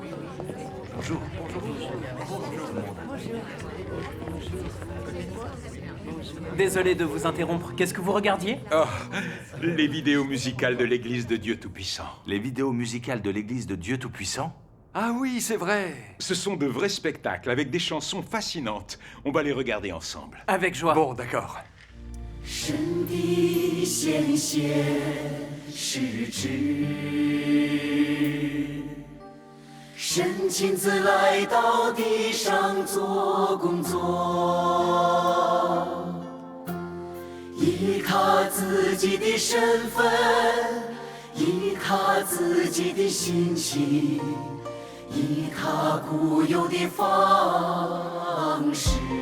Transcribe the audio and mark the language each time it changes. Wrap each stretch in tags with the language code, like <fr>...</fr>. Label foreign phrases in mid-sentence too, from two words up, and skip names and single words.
<fr>Désolé de vous interrompre. Qu'est-ce que vous regardiez? Oh, les vidéos musicales de l'Église de Dieu Tout-Puissant. Les vidéos musicales de l'Église de Dieu Tout-Puissant? Ah oui, c'est vrai. Ce sont de vrais spectacles avec des chansons fascinantes. On va les regarder ensemble. Avec joie. Bon, d'accord.</fr> <zh>神的显现是指神亲自来到地上做工作，以他自己的身份，以他自己的心情，以他固有的方式。</zh>